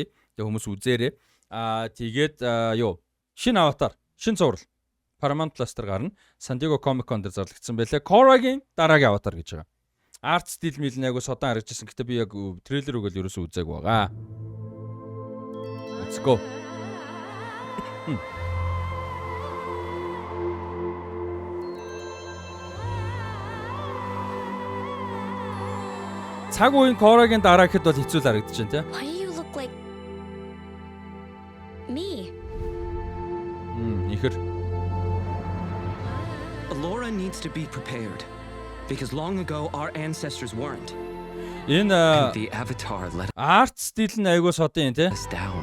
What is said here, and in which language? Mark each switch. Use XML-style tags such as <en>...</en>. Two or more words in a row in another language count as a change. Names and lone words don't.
<mn>Тэг хүмүүс үзээрэй. Тэгээд юу? Шинэ Аватар, шинэ цуврал. Paramount Plus-аар гарна. San Diego Comic-Con дээр зарлагдсан байлээ. Korra-гийн дараагийн Аватар гэж байгаа. Арт стил мэлнээгөө содон харагдчихсан. Гэтэ би яг трейлерыг л ерөөсөө үзээгүй байгаа.</mn> <en>Let's go.</en> <mn>Цаг үеийн Корагийн дараа гэхэд бол хэцүү л харагдаж байна тий.</mn> <en>Why do you look like me?</en> <mn>Ихэр.</mn> <en>Laura needs to be prepared because long ago our ancestors weren't.</en> <mn>Энэ</mn> <en>And the Avatar let</en> <mn>арт стил нь айгуу содын тий.</mn> <en>us down.</en>